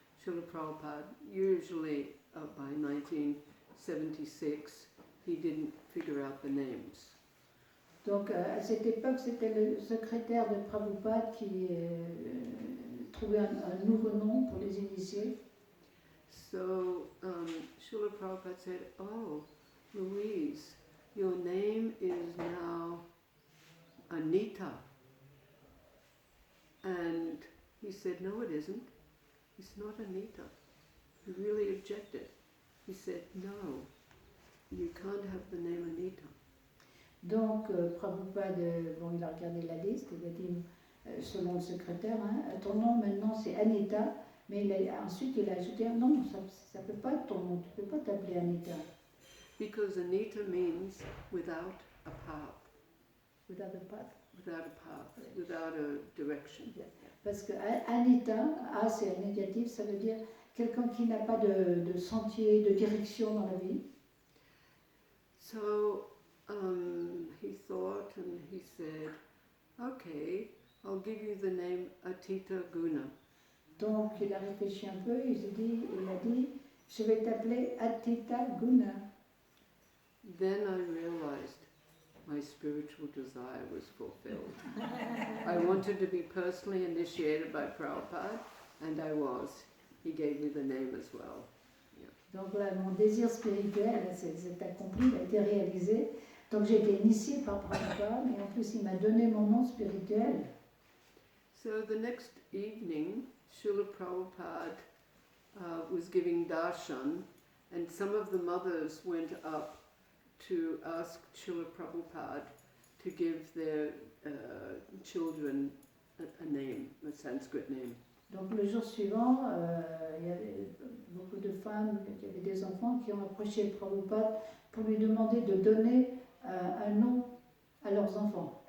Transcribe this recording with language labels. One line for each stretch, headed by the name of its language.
English: Srila Prabhupada, usually by 1976, he didn't figure out the names.
French: Donc à cette époque, c'était le secrétaire de Prabhupada qui trouvait un nouveau nom pour les initiés.
English: So Srila Prabhupada said, "Oh, Louise, your name is now Anita." And he said, "No, it isn't. It's not Anita." He really objected. He said, "No, you can't have the name Anita."
French: Donc Prabhupada, bon, il a regardé la liste, il a dit, selon le secrétaire, hein, ton nom maintenant c'est Anita, mais ensuite il a ajouté, non, ça ne peut pas être ton nom, tu ne peux pas t'appeler Anita.
English: Because Anita means without a path. Without a path. Without a path, without a direction.
French: Parce que Anita, A c'est un négatif, ça veut dire quelqu'un qui n'a pas de sentier, de direction dans la vie.
English: So he thought and he said, "Okay, I'll give you the name Atita Guna."
French: Donc il a réfléchi un peu, il a dit, je vais t'appeler Atita Guna.
English: Then I realized my spiritual desire was fulfilled. I wanted to be personally initiated by Prabhupada, and I was. He gave me the name as well.
French: Donc voilà, mon désir spirituel s'est accompli, il a été réalisé. Donc j'ai été initiée par Prabhupada, mais en plus il m'a donné mon nom spirituel.
English: So the next evening, Srila Prabhupada was giving darshan, and some of the mothers went up to ask Srila Prabhupada to give their children a name, a Sanskrit name.
French: Donc le jour suivant, il y avait beaucoup de femmes, il y avait des enfants qui ont approché Prabhupada pour lui demander de donner un nom à leurs enfants.